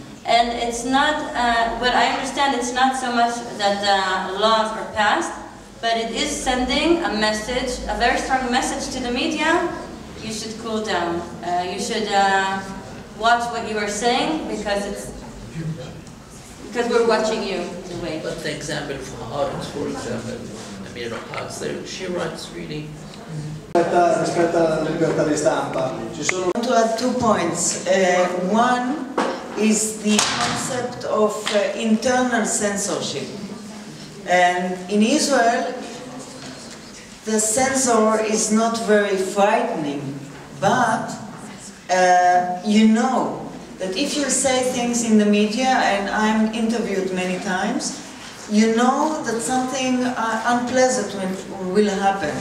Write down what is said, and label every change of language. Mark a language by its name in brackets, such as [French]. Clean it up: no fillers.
[English] And it's not, what I understand, it's not so much that the laws are passed, but it is sending a message, a very strong message to the media. You should cool down. You should watch what you are saying because we're watching you in a way. But the example for artists, for example, Amira Haads, she writes really [Italian] Rispetto alla libertà di stampa, ci sono... [English] I want to add 2 points. One is the concept of internal censorship. And in Israel, the censor is not very frightening, but you know that if you say things in the media, and I'm interviewed many times, you know that something unpleasant will happen.